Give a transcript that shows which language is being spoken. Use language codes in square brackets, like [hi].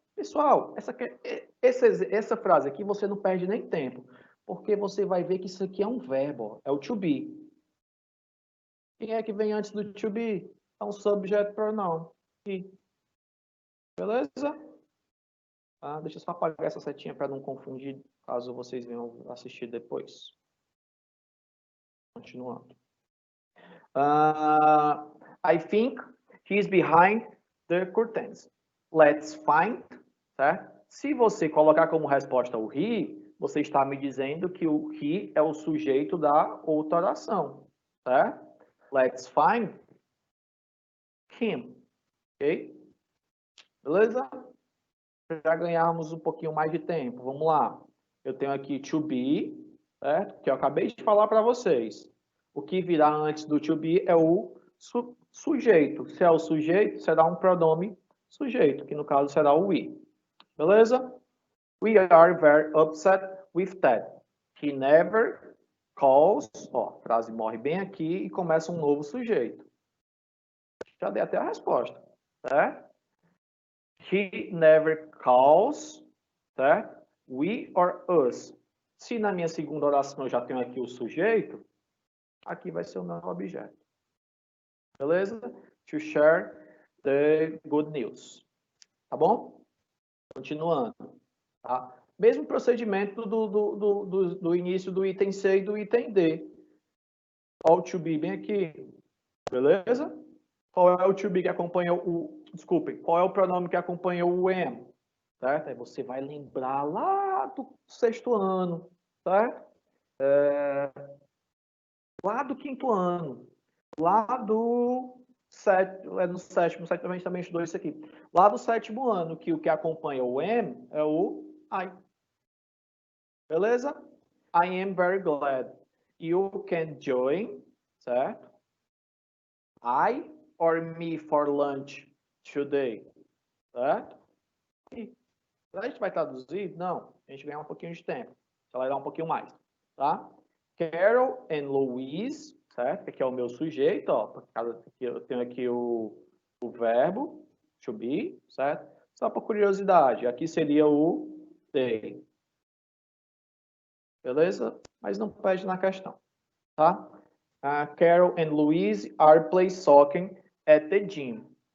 [pt] Pessoal, essa frase aqui você não perde nem tempo, porque você vai ver que isso aqui é um verbo, é o to be. Quem é que vem antes do to be? É um subject pronoun. He. Beleza? Deixa eu só apagar essa setinha para não confundir, caso vocês venham assistir depois. Continuando. [en] I think he's behind the curtains. Let's find, [pt] certo? Se você colocar como resposta o he, você está me dizendo que o he é o sujeito da outra oração, certo? [en] Let's find him, ok? [pt] Beleza? Para ganharmos um pouquinho mais de tempo, vamos lá. Eu tenho aqui to be, certo? Que eu acabei de falar para vocês. O que virá antes do to be é o sujeito. Se é o sujeito, será um pronome sujeito, que no caso será o we. Beleza? [en] We are very upset with that. He never calls. [pt] Ó, a frase morre bem aqui e começa um novo sujeito. Já dei até a resposta, certo? [en] He never calls, [pt] certo? [en] We or us. [pt] Se na minha segunda oração eu já tenho aqui o sujeito, aqui vai ser o meu objeto. Beleza? [en] To share the good news. [pt] Tá bom? Continuando. Tá? Mesmo procedimento do início do item C e do item D. Olha o to be bem aqui. Beleza? Qual é o to be que acompanha o... Desculpem. Qual é o pronome que acompanha o am? Certo? Aí você vai lembrar lá do sexto ano. Certo? Lá do quinto ano. Lá do sétimo a gente também estudou isso aqui. Lá do sétimo ano, que o que acompanha o am é o I. Beleza? [en] I am very glad you can join, [pt] certo? [en] I or me for lunch today, [pt] certo? aqui. A gente vai traduzir? Não. A gente ganha um pouquinho de tempo. Acelerar um pouquinho mais, tá? Carol and Louise, certo? Aqui é o meu sujeito, ó. Eu tenho aqui o verbo, to be, certo? Só por curiosidade, aqui seria o they. Beleza? Mas não pede na questão, tá? [en] Carol and Louise are play soccer at the gym.